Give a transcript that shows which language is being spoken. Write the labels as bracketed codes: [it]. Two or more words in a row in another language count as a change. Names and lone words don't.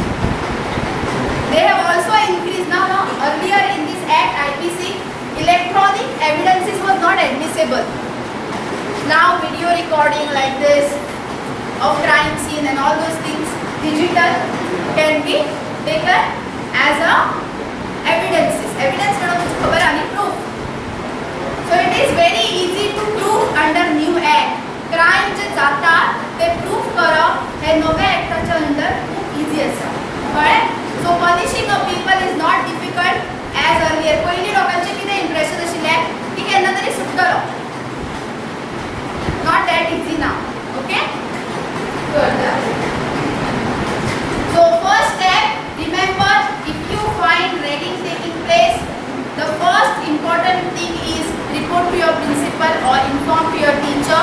[en] They have also increased now. Earlier in this act IPC, electronic evidences was not admissible. Now video recording like this of crime scene and all those things, digital, can be taken as a evidences. [kok] Evidence [hi] मतलब कुछ [kok] खबर आनी proof. [en] So it is very easy to prove under new act. [kok] Crime जे जाता ते proof करप हे नव्या actaच्या under खूप easy असा. Correct? [en] So punishing of people is not difficult as earlier. [kok] पयली लोकांचे कितें impression आशिल्ले की केन्ना तरी सुट्टलो. [en] Not that easy now. Okay? Further. So first step, remember, if you find ragging taking place, the first important thing is report to your principal or inform to your teacher.